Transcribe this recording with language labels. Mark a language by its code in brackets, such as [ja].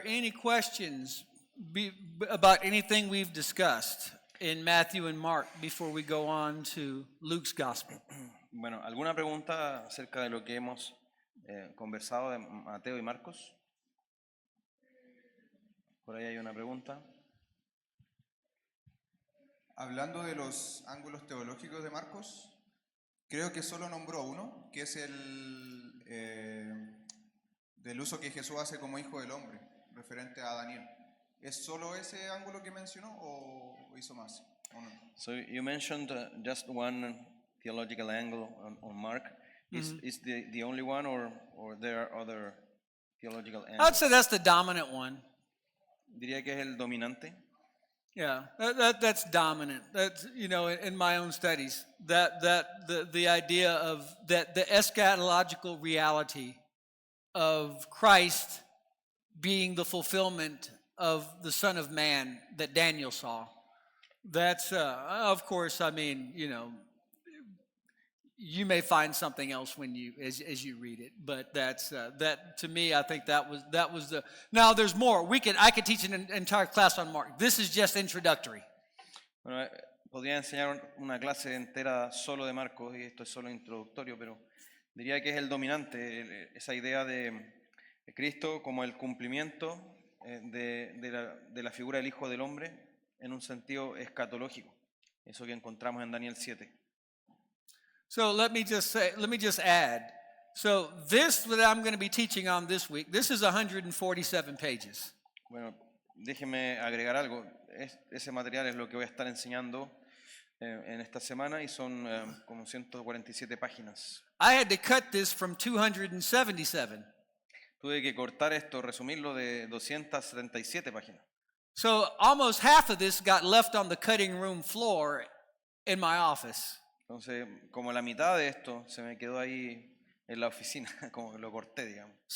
[en] any questions about anything we've discussed in Matthew and Mark before we go on to Luke's Gospel? [es] Bueno, ¿alguna pregunta acerca de lo que hemos conversado de Mateo y Marcos? Por ahí hay una pregunta. Hablando de los ángulos teológicos de Marcos, creo que solo nombró uno, que es el del uso que Jesús hace como hijo del hombre, referente a Daniel. ¿Es solo ese ángulo que mencionó o hizo más? ¿O no? [en] So you mentioned just one theological angle on Mark. Is the only one or there are other theological angles? I'd say that's the dominant one. [es] Diría que es el dominante. [en] Yeah, that's dominant. That's, you know, in my own studies, the idea of that the eschatological reality of Christ being the fulfillment of the Son of Man that Daniel saw. That's, of course, I mean, you know, you may find something else when you as you read it, but that's that to me. I think that was the. Now there's more. I could teach an entire class on Mark. This is just introductory. [es] Bueno, podría enseñar una clase entera solo de Marcos y esto es solo introductorio, pero diría que es el dominante, esa idea de Cristo como el cumplimiento de la figura del Hijo del Hombre en un sentido escatológico, eso que encontramos en Daniel 7. [en] So let me just add. So this that I'm going to be teaching on this week, this is 147 pages. [es] Bueno, déjeme agregar algo. Ese material es lo que voy a estar enseñando en esta semana y son como 147 páginas. [en] I had to cut this from 277. [es] Tuve que cortar esto, resumirlo de 277 páginas. [en] So almost half of this got left on the cutting room floor in my office. [es] Entonces, como la mitad de esto se me quedó ahí en la oficina, como que lo corté, digamos.